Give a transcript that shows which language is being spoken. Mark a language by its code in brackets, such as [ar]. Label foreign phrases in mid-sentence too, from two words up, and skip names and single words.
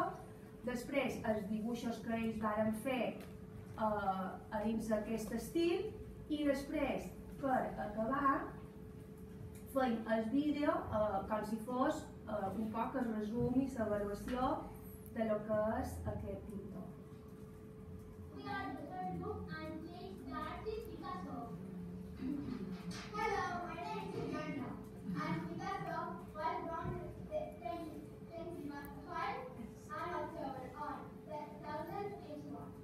[ca] Després, els dibuixos que ells varen fer a dins d'aquest estil. I després, per acabar, feim el vídeo com si fos un poc el resum i l'avaluació de lo que és aquest pintor. [en] We are the third book and today's the artist Picasso. Hello, my name is Joanna. And Picasso was born the 25th on October on 2081.